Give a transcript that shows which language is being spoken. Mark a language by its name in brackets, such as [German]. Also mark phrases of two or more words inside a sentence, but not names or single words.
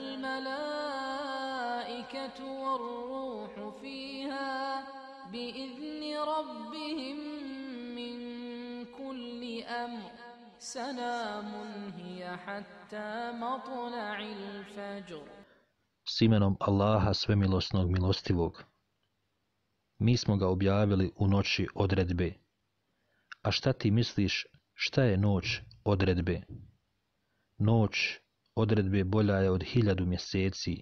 [Arabic] الملائكة والروح فيها بإذن ربهم من كل أمر سلام هي حتى مطلع الفجر. [Bosnian] S imenom Allaha svemilosnog milostivog. Mi smo ga objavili u noći odredbe. A šta ti misliš, šta je noć odredbe? Noć odredbe bolja je od 1000 mjeseci.